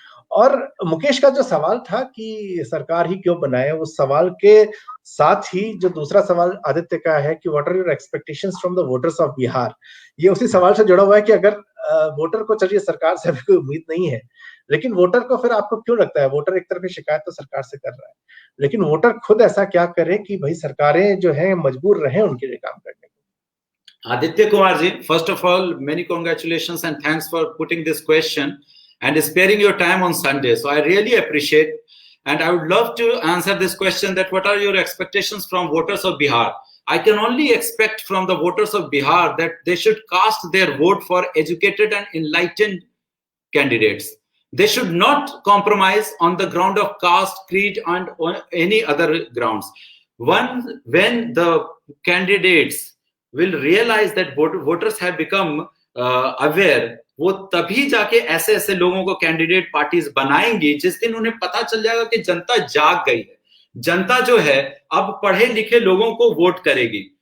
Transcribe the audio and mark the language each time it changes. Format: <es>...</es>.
<hi>और मुकेश का जो सवाल था कि सरकार ही क्यों बनाए, उस सवाल के साथ ही जो दूसरा सवाल आदित्य का है कि</hi> <en>what are your expectations from the voters of Bihar,</en> <hi>ये उसी सवाल से जुड़ा हुआ है कि अगर वोटर को, चलिए सरकार से अभी कोई उम्मीद नहीं है, लेकिन वोटर को फिर आपको क्यों लगता है, वोटर एक तरफ की शिकायत तो सरकार से कर रहा है, लेकिन वोटर खुद ऐसा क्या करे कि भाई सरकारें जो है मजबूर रहे उनके लिए काम करने को।</hi> <en>Aditya Kumar ji, first of all many congratulations and thanks for putting this question and sparing your time on Sunday. So I really appreciate, and I would love to answer this question, that what are your expectations from voters of Bihar? I can only expect from the voters of Bihar that they should cast their vote for educated and enlightened candidates. They should not compromise on the ground of caste, creed, and on any other grounds. When the candidates will realize that voters have become aware,</en> <hi>वो तभी जाके ऐसे ऐसे लोगों को candidate parties बनाएंगी जिस दिन उन्हें पता चल जाएगा कि जनता जाग गई है, जनता जो है अब पढ़े लिखे लोगों को वोट करेगी।</hi>